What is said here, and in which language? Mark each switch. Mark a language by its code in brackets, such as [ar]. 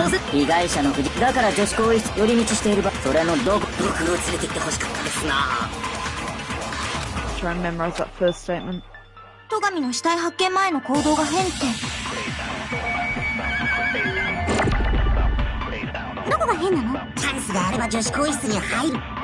[ja] 被害者の藤だから女子更衣室寄り道しているば、それのどこ。僕を連れてってほしかったですな。 [en] Try and memorize that first statement. [ja] 戸上の死体発見前の行動が変って。どこが変なの？チャンスがあれば女子更衣室に入る。